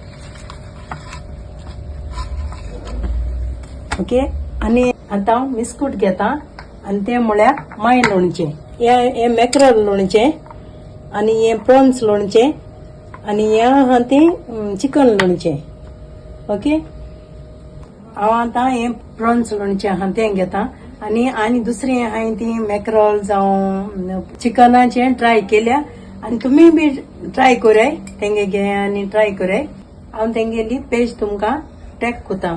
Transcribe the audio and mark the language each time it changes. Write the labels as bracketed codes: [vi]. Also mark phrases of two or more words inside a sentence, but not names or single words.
[kok] ओके. आणि आता बिस्कुट घेता आणि ते म्हळ्यार माय लोणचे, हे मॅक्रल लोणचे आणि हे प्रॉन्स लोणचे आणि हे हा ते चिकन लोणचे. ओके. हांव आतां हे प्रॉन्स लोणचे आहा तें घेता आणि दुसरी हांवें ती मॅक्रल जावं चिकनाचे ट्राय केल्या आणि तुम्ही बी ट्राय कराय तेंगे घे आणि ट्राय कराय. हांव तेंगेली पेज तुमकां टॅग कोता.